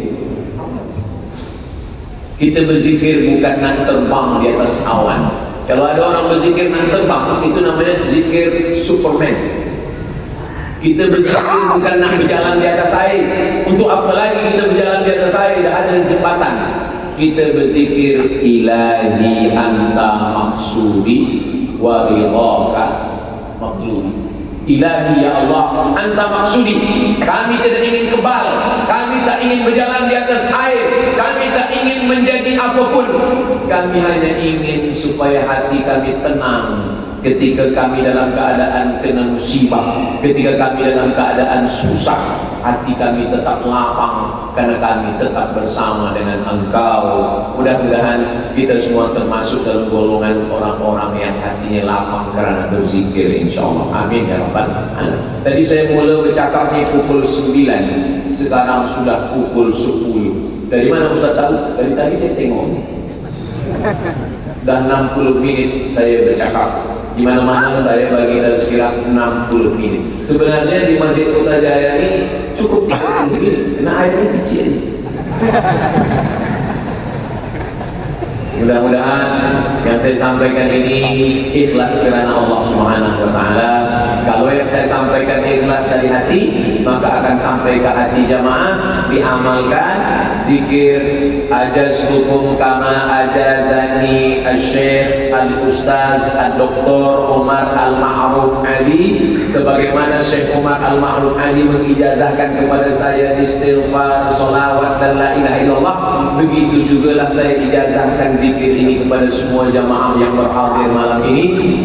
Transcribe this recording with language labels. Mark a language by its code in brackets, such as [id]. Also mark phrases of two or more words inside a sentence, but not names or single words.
[ms] Kita berzikir bukan nak terbang di atas awan. Kalau ada orang berzikir nak terbang, itu namanya zikir Superman. Kita berzikir bukan nak berjalan di atas air. Untuk apa lagi kita berjalan di atas air? Dah ada jembatan. Kita berzikir [ar] إلهي أنت مقصودي ورضاك مطلوبي. إلهي يا الله، أنت مقصودي. [ms] Kami tidak ingin kebal, kami tak ingin berjalan di atas air, kami tak ingin menjadi apapun. Kami hanya ingin supaya hati kami tenang ketika kami dalam keadaan kena musibah, ketika kami dalam keadaan susah, hati kami tetap lapang karena kami tetap bersama dengan Engkau. Mudah-mudahan kita semua termasuk dalam golongan orang-orang yang hatinya lapang karena berzikir, insyaAllah. [ar] آمين يا رب العالمين. [ms] Tadi saya mula bercakap ni pukul 9, sekarang sudah pukul 10. Dari mana Ustaz tahu? Dari tadi saya tengok dah 60 minit saya bercakap. Di mana-mana saya bagi dalam sekira 60 minit. Sebenarnya di Masjid Putrajaya ini cukup 30 minit karena airnya kecil. Mudah-mudahan yang saya sampaikan ini ikhlas kerana Allah [ar] سبحانه وتعالى. [ms] Kalau yang saya sampaikan ikhlas dari hati, maka akan sampai ke hati jamaah, diamalkan. Zikir [ar] أجزتكم كما أجازني [ms] Al-Syekh Al-Ustaz Al-Doktor Umar Al-Ma'ruf Ali, sebagaimana Syekh Umar Al-Ma'ruf Ali mengijazahkan kepada saya istighfar, solawat dan [ar] لا إله إلا الله, [ms] begitu jugalah saya ijazahkan zikir ini kepada semua jamaah yang berhadir malam ini.